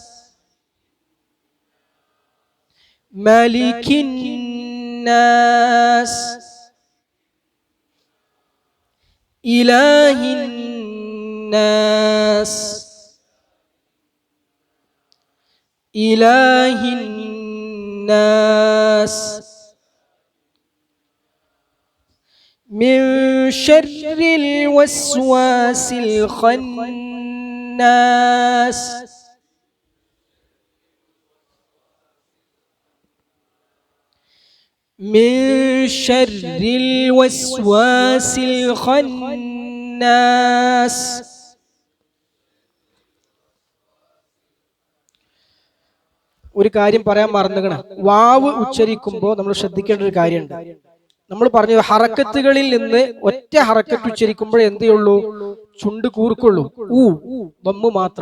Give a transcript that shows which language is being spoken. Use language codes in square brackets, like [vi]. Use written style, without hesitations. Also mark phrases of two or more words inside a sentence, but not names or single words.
[ar] ملك الناس إله الناس إله الناس من شر الوسواس الخناس. من شر الوسواس الخناس. [ml] ഒരു കാര്യം പറയാൻ മറന്നുകണ, വാവ് ഉച്ചരിക്കുമ്പോൾ നമ്മൾ ശ്രദ്ധിക്കേണ്ട ഒരു കാര്യമുണ്ട്. നമ്മൾ പറഞ്ഞു ഹറക്കത്തുകളിൽ നിന്ന് ഒറ്റ ഹറക്കത്ത് ഉച്ചരിക്കുമ്പോൾ എന്തേ ഉള്ളൂ, ചുണ്ട് കൂർക്കുള്ളൂ, ദമ്മ് മാത്രം.